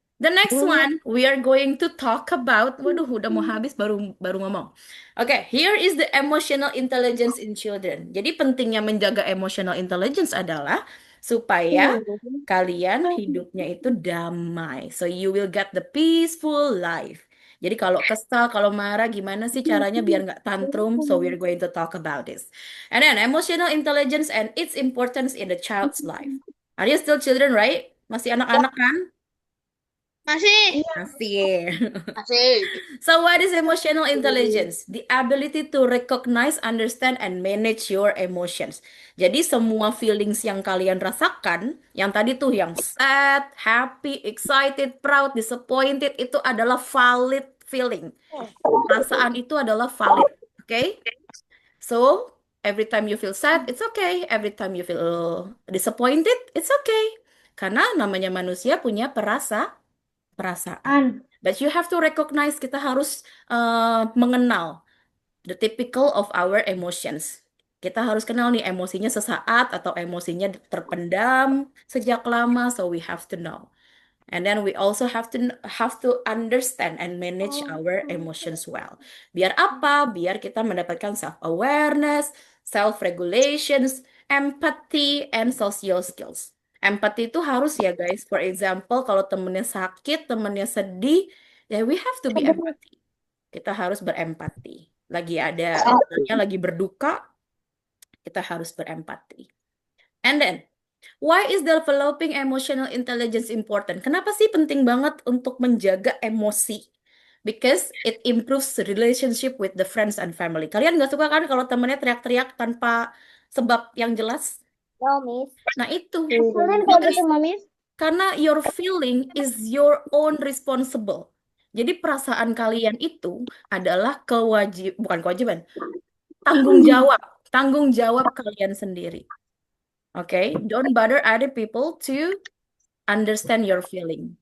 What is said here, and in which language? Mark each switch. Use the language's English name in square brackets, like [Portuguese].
[English] The next one we are going to talk about. [Indonesian] Waduh, udah mau habis baru ngomong. [English] Okay, here is the emotional intelligence in children. [Indonesian] Jadi pentingnya menjaga emotional intelligence adalah supaya kalian hidupnya itu damai. [English] So you will get the peaceful life. [Indonesian] Jadi kalau kesal, kalau marah, gimana sih caranya biar nggak tantrum? [English] So we're going to talk about this. And then emotional intelligence and its importance in the child's life. Are you still children, right? [Indonesian] Masih anak-anak kan? Masih. Masih. Asik. [English] So what is emotional intelligence? The ability to recognize, understand, and manage your emotions. [Indonesian] Jadi semua feelings yang kalian rasakan, yang tadi tuh yang sad, happy, excited, proud, disappointed, itu adalah valid feeling. Perasaan itu adalah valid. [English] Okay? So, every time you feel sad, it's okay. Every time you feel disappointed, it's okay. [Indonesian] Karena namanya manusia punya perasaan. [English] But you have to recognize, [Indonesian] kita harus mengenal [English] the typical of our emotions. [Indonesian] Kita harus kenal nih emosinya sesaat atau emosinya terpendam sejak lama, [English] so we have to know. And then we also have to understand and manage our emotions well. [Indonesian] Biar apa? Biar kita mendapatkan self-awareness, self-regulations, empathy, and social skills. Empathy itu harus ya guys. [English] For example, [Indonesian] kalau temennya sakit, temennya sedih, ya [English] we have to be empathy. [Indonesian] Kita harus berempati. Lagi berduka, kita harus berempati. [English] And then, why is developing emotional intelligence important? [Indonesian] Kenapa sih penting banget untuk menjaga emosi? [English] Because it improves relationship with the friends and family. [Indonesian] Kalian nggak suka kan kalau temennya teriak-teriak tanpa sebab yang jelas? [English] No, Miss. [Indonesian] Nah itu. Kalian kalau gitu, Miss. [English] Karena your feeling is your own responsible. [Indonesian] Jadi perasaan kalian itu adalah bukan kewajiban, tanggung jawab kalian sendiri. [English] Oke, don't bother other people to understand your feeling.